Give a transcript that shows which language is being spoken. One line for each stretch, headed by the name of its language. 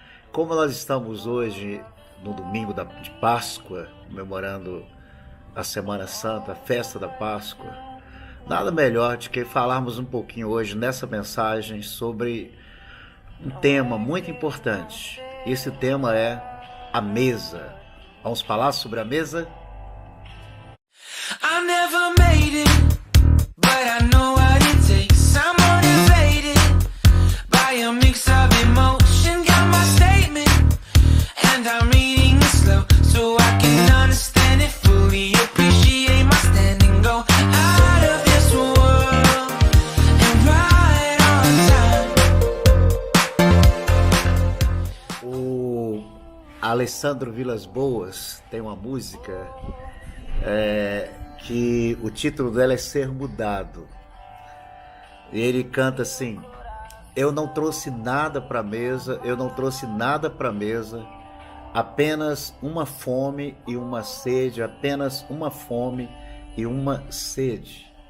Portuguese: Como nós estamos hoje no domingo de Páscoa, comemorando a Semana Santa, a festa da Páscoa, nada melhor do que falarmos um pouquinho hoje nessa mensagem sobre um tema muito importante. Esse tema é a mesa. Vamos falar sobre a mesa?
English: I never made it, but I know what it takes. I'm motivated by a mix of emotion. Got my statement, and I'm reading it slow so I can understand it fully. Appreciate my standing, go out of this world and right on time.
Portuguese: O Alessandro Vilas Boas tem uma música que o título dela é Ser Mudado. E ele canta assim: eu não trouxe nada para a mesa, eu não trouxe nada para a mesa, apenas uma fome e uma sede, apenas uma fome e uma sede.